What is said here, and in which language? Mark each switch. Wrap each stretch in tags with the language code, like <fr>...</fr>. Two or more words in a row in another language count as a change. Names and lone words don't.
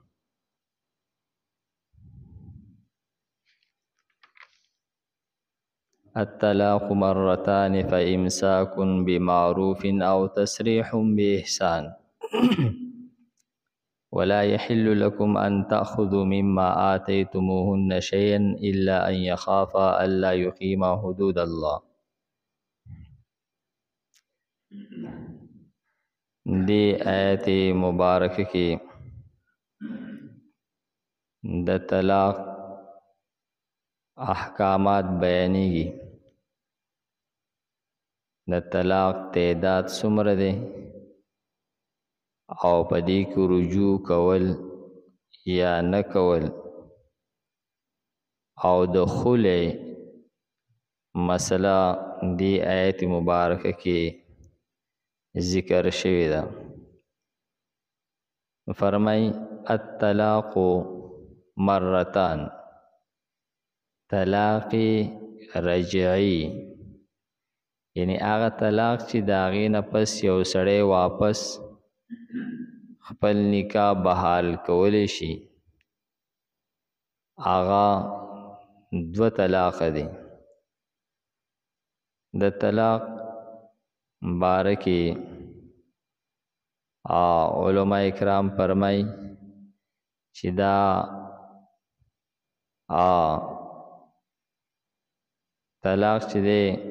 <ar>الطلاق مرتان فإمساك بمعروف أو تسريح بإحسان ولا يحل لكم أن تأخذوا مما آتيتموهن شيئا إلا أن يخافا ألا يقيما حدود الله.</ar> <ps>دی آیت مبارکه کې د طلاق احکامات بیانېږي. د طلاق تعداد څومره دی او په دې کې رجوع کول یا نه کول او د خلع مسله دی آیت مبارکه کې ذکر شوی ده.</ps> <ar>فرمای الطلاق مرتان،</ar> <ps>طلاق رجعی یعنی هغه طلاق چې د هغې نه پس یو سړی واپس خپل نکاح بحال کولی شي، هغه دوه طلاق دی. د طلاق باره کې علماء کرام فرمای چې دا طلاق چې دی</ps>